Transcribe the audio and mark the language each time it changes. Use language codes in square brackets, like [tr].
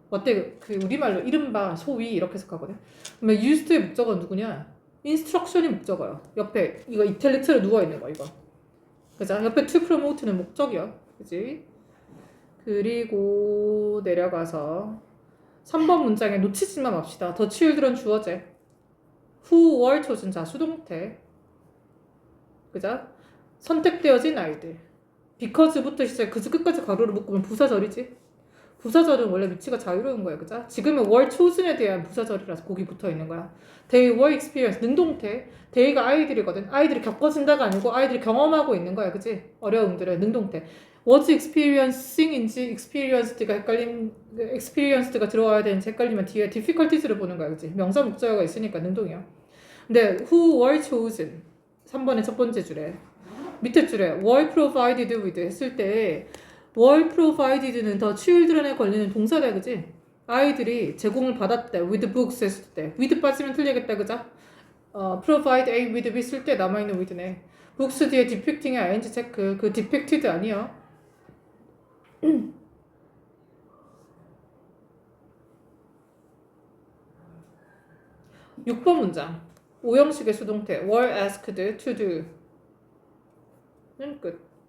[ko] what they 그 우리말로 이른바 소위 이렇게 해석하거든. 그러면 used의 목적어는 누구냐? instruction이 목적어야. 옆에 이거 이탈리트로 누워 있는 거 이거. 그죠? 옆에 to promote는 목적이야. 그지? 그리고 내려가서 3번 문장에 놓치지만 맙시다. [en] The children [ko] 주어제. [en] who were chosen [ko] 자 수동태. 그죠? 선택되어진 아이들. because부터 시작 그즈 끝까지 가로를 묶으면 부사절이지. 부사절은 원래 위치가 자유로운 거야, 그죠? 지금은 were chosen에 대한 부사절이라서 거기 붙어 있는 거야. [en] They were experienced [ko] 능동태. they가 아이들이거든. 아이들이 겪어진다가 아니고 아이들이 경험하고 있는 거야, 그지? 어려움들을 능동태. was experiencing인지 experienced가 experienced가 들어와야 되는지 헷갈리면 뒤에 difficulties를 보는 거야, 그지? 명사 목적어가 있으니까 능동이야. 근데 [en] who were chosen [ko] 3번의 첫 번째 줄에 밑에 줄에 [en] were provided with [ko] 했을 때 were provided는 더 children에 걸리는 동사다 그지? 아이들이 제공을 받았대 with books 했을 때 with 빠지면 틀리겠다 그죠? provide A with B 쓸 때 남아있는 with네. books 뒤에 depicting의 ing 체크 그 depicted 아니야. 6번 문장 오형식의 수동태 [en] were asked to do [ko] 는 끝.